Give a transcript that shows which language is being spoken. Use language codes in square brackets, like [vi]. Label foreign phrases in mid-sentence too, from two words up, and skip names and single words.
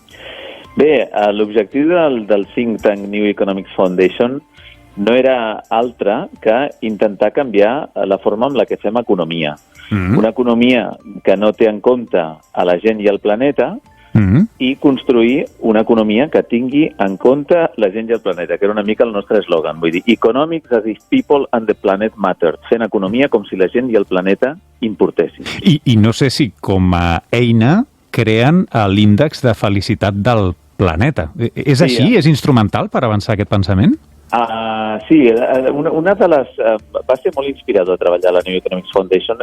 [ca] Bé, l'objectiu del [en] think tank [ca] New Economics Foundation no era altre que intentar canviar la forma amb la que fem economia. Una economia que no té en compte a la gent i al planeta i construir una economia que tingui en compte la gent i el planeta, que era una mica el nostre eslògan. Vull dir, [en] economics as if people and the planet mattered. [ca] Fent economia com si la gent i el planeta importessin. I no sé si com a eina creen l'índex de felicitat del planeta. És així? És instrumental per avançar aquest pensament? Sí, una de les... va ser molt inspirador treballar a la New Economics Foundation.